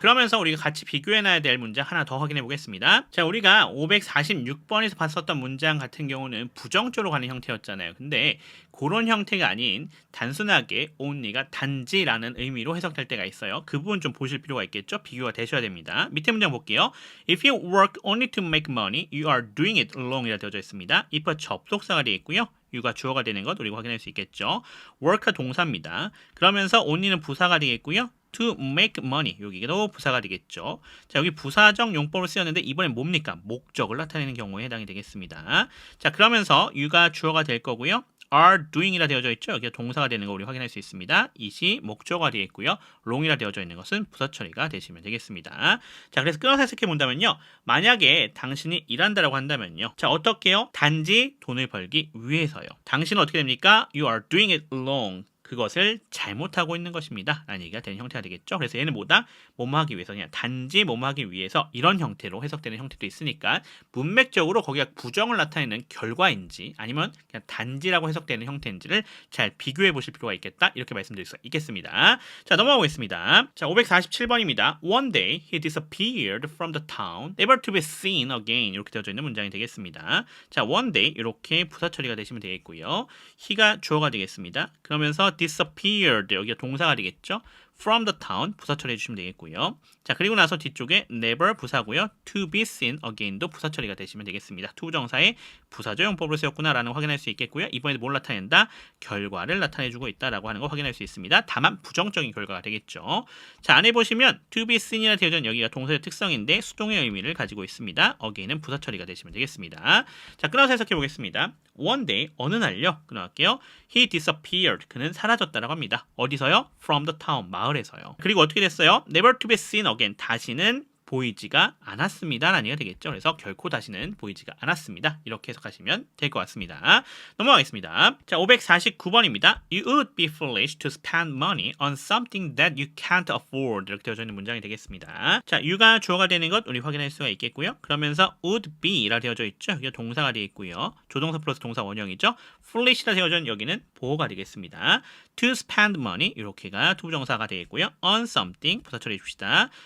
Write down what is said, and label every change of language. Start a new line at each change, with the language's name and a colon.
Korean: 그러면서 우리가 같이 비교해놔야 될 문장 하나 더 확인해 보겠습니다. 자, 우리가 546번에서 봤었던 문장 같은 경우는 부정적으로 가는 형태였잖아요. 근데 그런 형태가 아닌 단순하게 only가 단지라는 의미로 해석될 때가 있어요. 그 부분 좀 보실 필요가 있겠죠? 비교가 되셔야 됩니다. 밑에 문장 볼게요.
English: If you work only to make money, you are doing it alone
Korean: 이라 되어져 있습니다. if와 접속사가 되어 있고요. you가 주어가 되는 것 우리가 확인할 수 있겠죠. work가 동사입니다. 그러면서 only는 부사가 되겠고요.
English: to make money
Korean: 여기도 부사가 되겠죠. 자, 여기 부사적 용법을 쓰였는데 이번엔 뭡니까? 목적을 나타내는 경우에 해당이 되겠습니다. 자, 그러면서 you가 주어가 될 거고요.
English: are doing
Korean: 이라 되어져 있죠. 여기가 동사가 되는 거 우리 확인할 수 있습니다. it이 목적어가 되어 있고요. wrong이라 되어져 있는 것은 부사 처리가 되시면 되겠습니다. 자, 그래서 끊어서 해석해 본다면요. 만약에 당신이 일한다라고 한다면요. 자, 어떻게요? 단지 돈을 벌기 위해서요. 당신은 어떻게 됩니까?
English: You are doing it alone.
Korean: 그것을 잘못하고 있는 것입니다. 라는 얘기가 되는 형태가 되겠죠. 그래서 얘는 뭐다? 뭐뭐 하기 위해서 그냥 단지 뭐뭐 하기 위해서 이런 형태로 해석되는 형태도 있으니까 문맥적으로 거기가 부정을 나타내는 결과인지 아니면 그냥 단지라고 해석되는 형태인지를 잘 비교해 보실 필요가 있겠다. 이렇게 말씀드릴 수 있겠습니다. 자, 넘어가 보겠습니다. 자, 547번입니다.
English: One day he disappeared from the town, never to be seen again.
Korean: 이렇게 되어져 있는 문장이 되겠습니다. 자,
English: one day
Korean: 이렇게 부사 처리가 되시면 되겠고요. he가 주어가 되겠습니다. 그러면서 disappeared 여기가 동사가 되겠죠.
English: from the town
Korean: 부사 처리해 주시면 되겠고요. 자, 그리고 나서 뒤쪽에 never 부사고요.
English: to be seen again
Korean: 도 부사 처리가 되시면 되겠습니다. 투부정사의 부사적 용법으로 쓰였구나라는 거 확인할 수 있겠고요. 이번에도 뭘 나타낸다? 결과를 나타내주고 있다라고 하는 거 확인할 수 있습니다. 다만 부정적인 결과가 되겠죠. 자, 안에 보시면
English: to be seen
Korean: 이라 되어져 있는 여기가 동사의 특성인데 수동의 의미를 가지고 있습니다. again은 부사 처리가 되시면 되겠습니다. 자, 끊어서 해석해 보겠습니다.
English: One day
Korean: 어느 날요? 끊어갈게요.
English: He disappeared.
Korean: 그는 사라졌다라고 합니다. 어디서요?
English: From the town.
Korean: 마을에서요. 그리고 어떻게 됐어요?
English: Never to be seen again.
Korean: 다시는 보이지가 않았습니다. 라는 얘기가 되겠죠. 그래서 결코 다시는 보이지가 않았습니다. 이렇게 해석하시면 될 것 같습니다. 넘어가겠습니다. 자, 549번입니다.
English: You would be foolish to spend money on something that you can't afford.
Korean: 이렇게 되어져 있는 문장이 되겠습니다. 자, you가 주어가 되는 것 우리 확인할 수가 있겠고요. 그러면서
English: would be
Korean: 라 되어져 있죠. 여기가 동사가 되어 있고요. 조동사 플러스 동사 원형이죠. foolish라 되어져 있는 여기는 보어가 되겠습니다.
English: to spend money
Korean: 이렇게가 투부정사가 되겠고요.
English: on something
Korean: 부사 처리해 줍시다.